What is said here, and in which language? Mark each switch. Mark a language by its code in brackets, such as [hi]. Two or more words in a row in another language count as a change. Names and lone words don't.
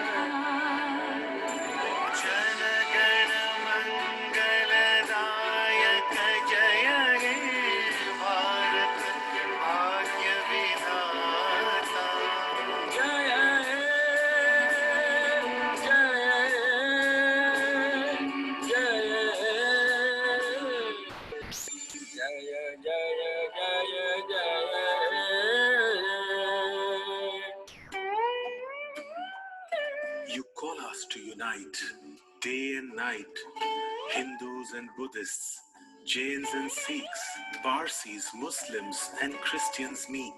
[bn] জন গণ মঙ্গলদায়ক জয় হে ভারত ভাগ্য বিধাতা জয় হে জয় হে [en] You call us to unite, day and night, Hindus and Buddhists, Jains and Sikhs, Parsis, Muslims and Christians meek.